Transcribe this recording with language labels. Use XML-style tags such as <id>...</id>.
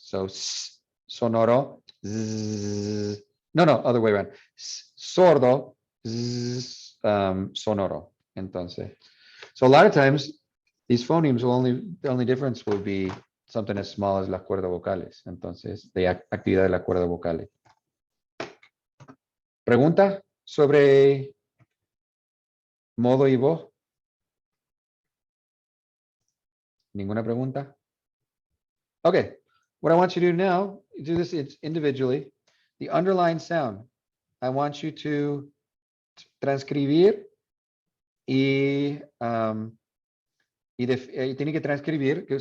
<en>So sonoro, zzz, no, other way around.</en> <es>Sordo, zzz, sonoro.</es> <en>Entonces, so a lot of times these phonemes will the only difference will be something as small as</en> <es>las cuerdas vocales. Entonces, de actividad de las cuerdas vocales. ¿Pregunta sobre modo y voz? ¿Ninguna pregunta?</es> <en>Okay, what I want you to do now, do this individually. The underlined sound, I want you to</en> <es>transcribir y tiene que transcribir.</es>